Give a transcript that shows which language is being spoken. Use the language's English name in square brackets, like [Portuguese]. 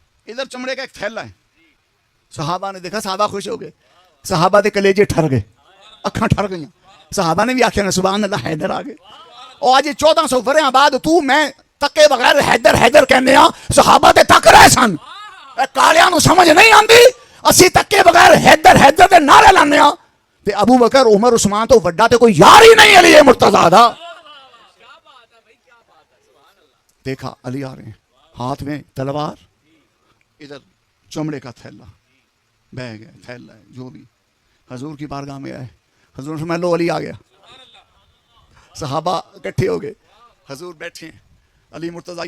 [Urdu] ادھر چمڑے کا ایک تھیلا ہے. صحابہ نے دیکھا, صحابہ خوش ہو گئے, [Punjabi] صحابہ دے کلیجے ٹھر گئے, اکھاں ٹھر گئیں. صحابہ نے بھی آخیا سبحان اللہ حیدر آ گئے. اور آج 1400 ورہاں بعد تو میں تکے بغیر حیدر حیدر کہنے ہاں, صحابہ تے تک رہے سن. کالیاں نو سمجھ نہیں آندی, اسی تکے بغیر حیدر حیدر دے نعرے لانے ہاں. تے ابو بکر عمر عثمان تو وڈا تے کوئی یار ہی نہیں علی مرتضیٰ دا. [Urdu] دیکھا علی آ رہے ہیں, ہاتھ میں تلوار, ادھر چمڑے کا تھیلا, بیگ ہے, تھیلا ہے, جو بھی. حضور کی بارگاہ میں آئے, حضور سے میں لو علی آ گیا. صحابہ اکٹھے ہو گئے, حضور بیٹھے ہیں, علی مرتضیٰ.